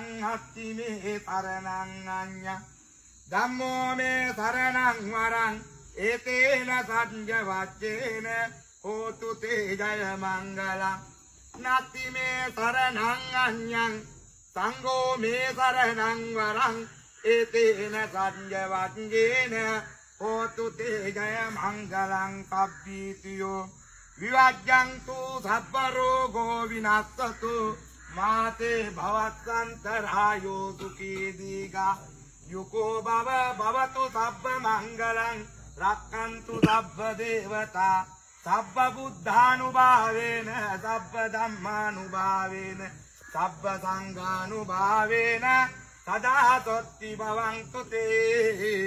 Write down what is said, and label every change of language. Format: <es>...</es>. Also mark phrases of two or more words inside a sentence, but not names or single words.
<pi>අත්ති මේ සරණං අඤ්ඤං ධම්මෝ මේ සරණං වරං ඒතේන සඤ්ජවජ්ජේන කෝතු තේ ජය මංගලං නත්ති මේ සරණං අඤ්ඤං සංඝෝ මේ සරණං වරං ඒතේන සඤ්ජවජ්ජේන කෝතු තේ ජය මංගලං කබ්බීතියෝ විවජ්ජන්තු සබ්බ රෝගෝ විනස්සතු මාතේ භවස්සන්තරායෝ සුඛී දීඝා යුකෝ භව භවතු සබ්බ මංගලං රක්ඛන්තු සබ්බ දේවතා සබ්බ බුද්ධානුභාවේන සබ්බ ධම්මානුභාවේන සබ්බ සංඝානුභාවේන සදා සොත්ති භවන්තු තේ</pi>